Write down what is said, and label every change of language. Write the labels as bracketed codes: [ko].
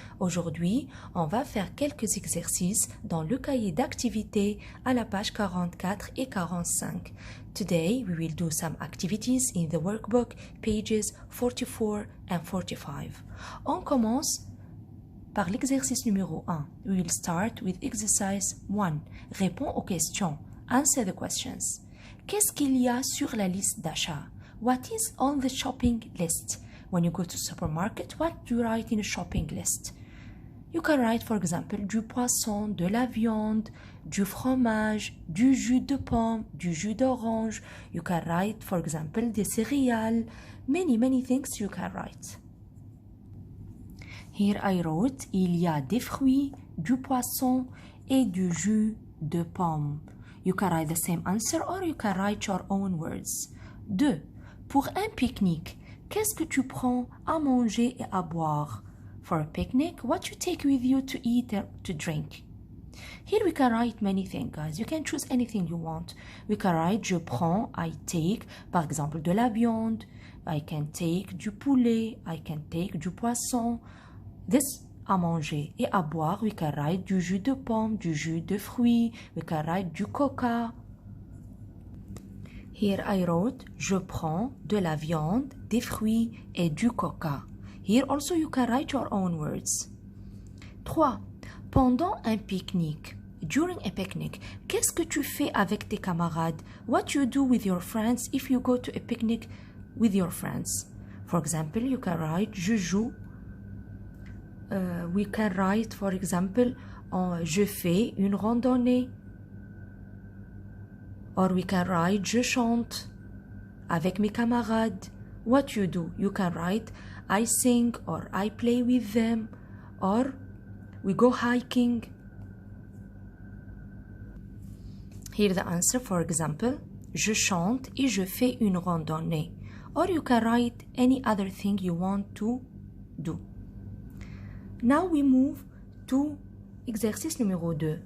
[fr] Aujourd'hui, on va faire quelques exercices dans le cahier d'activités à la page 44 et 45. [en] Today, we will do some activities in the workbook, pages 44 and 45. [fr] On commence par l'exercice numéro 1. [en] We will start with exercise 1. [fr] Réponds aux questions. [en] Answer the questions. [fr] Qu'est-ce qu'il y a sur la liste d'achat? [en] What is on the shopping list? When you go to supermarket, what do you write in a shopping list? You can write, for example, [fr] du poisson, de la viande, du fromage, du jus de pomme, du jus d'orange. [en] You can write, for example, [fr] des céréales. [en] Many things you can write. Here I wrote, [fr] il y a des fruits, du poisson et du jus de pomme. [en] You can write the same answer or you can write your own words. 2. [fr] Pour un pique-nique, qu'est-ce que tu prends à manger et à boire? [en] For a picnic, what you take with you to eat or to drink? Here we can write many things, guys. You can choose anything you want. We can write [fr] je prends, [en] I take, [fr] par exemple, de la viande. [en] I can take [fr] du poulet. [en] I can take [fr] du poisson. [en] This [fr] à manger et à boire, [en] we can write [fr] du jus de pomme, du jus de fruits, we can write du coca. [en] Here I wrote, [fr] je prends de la viande, des fruits et du coca. [en] Here also you can write your own words. 3. [fr] Pendant un pique-nique, [en] during a picnic, [fr] qu'est-ce que tu fais avec tes camarades? [en] What you do with your friends if you go to a picnic with your friends? For example, you can write, [fr] je joue. [en] We can write, for example, [fr] je fais une randonnée. [en] Or we can write, [fr] je chante avec mes camarades. [en] What you do? You can write, I sing or I play with them. Or we go hiking. Here the answer, for example, [fr] je chante et je fais une randonnée. [en] Or you can write any other thing you want to do. Now we move to [fr] exercice numéro 2.